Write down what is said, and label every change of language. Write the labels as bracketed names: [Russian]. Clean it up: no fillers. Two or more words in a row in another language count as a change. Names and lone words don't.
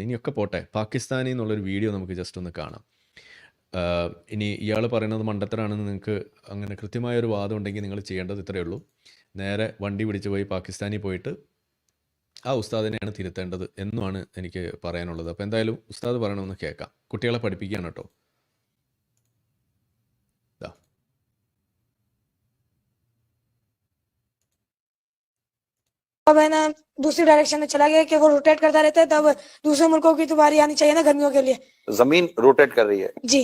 [Malayalam] ഇനിയൊക്കെ പോട്ടെ, പാകിസ്ഥാനി എന്നുള്ളൊരു വീഡിയോ നമുക്ക് ജസ്റ്റ് ഒന്ന് കാണാം. ഇനി ഇയാൾ പറയുന്നത് മണ്ടത്തരാണെന്ന് നിങ്ങൾക്ക് അങ്ങനെ കൃത്യമായൊരു വാദം ഉണ്ടെങ്കിൽ നിങ്ങൾ ചെയ്യേണ്ടത് ഇത്രയേ ഉള്ളൂ, നേരെ വണ്ടി പിടിച്ച് പോയി പാകിസ്ഥാനിൽ പോയിട്ട് ആ ഉസ്താദിനെയാണ് തിരുത്തേണ്ടത് എന്നുമാണ് എനിക്ക് പറയാനുള്ളത്. അപ്പോൾ എന്തായാലും ഉസ്താദ് പറയണമെന്ന് കേൾക്കാം. കുട്ടികളെ പഠിപ്പിക്കുകയാണ് കേട്ടോ. [Hindi] अब है ना दूसरी डायरेक्शन में चला गया कि वो रोटेट करता रहता है, तब दूसरे मुल्कों की तो बारी आनी चाहिए ना गर्मियों के लिए। जमीन रोटेट कर रही है जी,